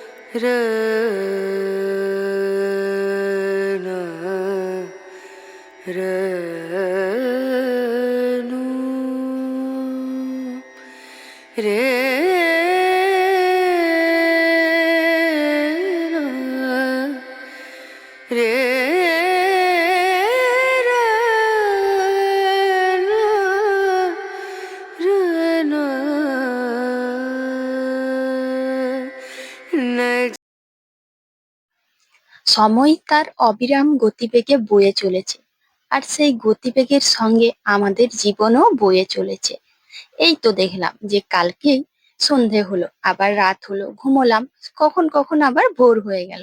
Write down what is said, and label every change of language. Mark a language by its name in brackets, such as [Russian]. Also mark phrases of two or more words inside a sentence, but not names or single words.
[Bangla] र न र नु रे न रे र न र न न। সময় তার অবিরাম গতিবেগে বয়ে চলেছে, আর সেই গতিবেগের সঙ্গে আমাদের জীবনও বয়ে চলেছে। এই তো দেখলাম যে কালকেই সন্ধে হলো, আবার রাত হলো, ঘুমোলাম, কখন কখন আবার ভোর হয়ে গেল।